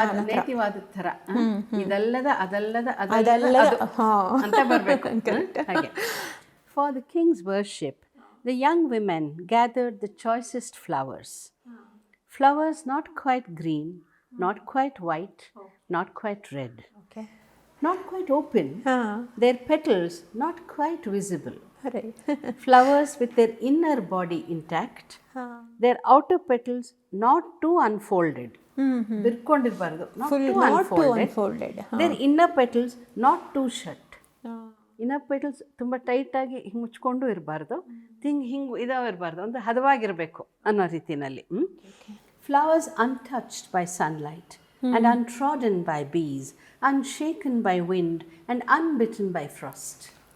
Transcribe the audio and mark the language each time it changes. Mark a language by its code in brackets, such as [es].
[kn] ನೇತಿವಾದ ಥರ, ಇದಲ್ಲದ ಅದಲ್ಲದ ಅದಲ್ಲದ ಅಂತ ಬರಬೇಕು. ಹಾಗೆ [en] For the kings worship the young women gathered the choicest flowers. Flowers not quite green, not quite white, not quite red, not quite open, their petals not quite visible. Flowers with their inner body intact, their outer petals not too unfolded. [kn] Birkondirbaradu, [en] not too unfolded. Their inner petals not too shut. [kn] Inner petals ತುಂಬ ಟೈಟಾಗಿ ಹಿಂಗೆ ಮುಚ್ಕೊಂಡು ಇರಬಾರ್ದು, ಹಿಂಗೆ ಇದಾವೆ ಇರಬಾರ್ದು, ಒಂದು ಹದವಾಗಿರಬೇಕು ಅನ್ನೋ ರೀತಿಯಲ್ಲಿ. [en] Flowers untouched by sunlight and untrodden by bees, unshaken by wind and unbitten by frost.